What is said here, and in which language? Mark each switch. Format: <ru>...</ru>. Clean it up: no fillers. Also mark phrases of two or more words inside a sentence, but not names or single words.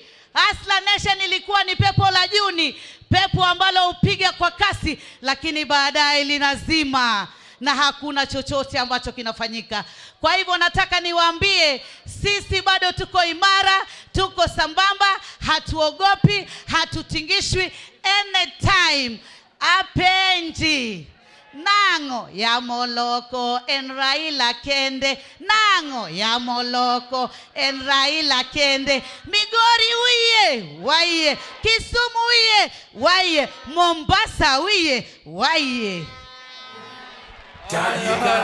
<sw>Asla Nation ilikuwa ni pepo la Juni, pepo ambalo upiga kwa kasi lakini baadaye linazima na hakuna chochote ambacho kinafanyika. Kwa hivyo nataka niwaambie, sisi bado tuko imara, tuko sambamba, hatuogopi, hatutingishwi.</sw> <luo>Anytime apenji nango ya moloko en Raila kende, nango ya moloko en Raila kende. Migori uye waiye, Kisumu uye waiye, Mombasa uye waiye.</luo>